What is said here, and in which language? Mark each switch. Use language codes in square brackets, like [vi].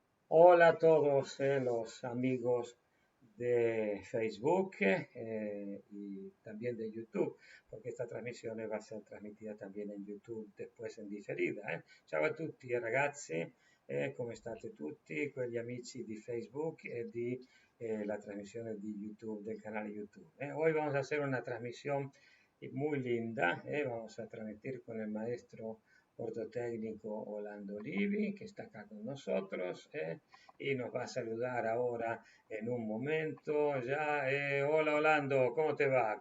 [es] Hola a todos los amigos de Facebook y también de YouTube, porque esta trasmissione va a ser trasmitida también en YouTube después en diferida. [it] Ciao a tutti ragazzi, come state tutti, con gli amici di Facebook e di la trasmissione di YouTube, del canale YouTube. [es] Hoy vamos a hacer una transmisión muy linda, vamos a transmitir con el maestro ortotécnico Orlando Livi, que está acá con nosotros, y nos va a saludar ahora en un momento. Ya, hola Orlando, ¿cómo te va?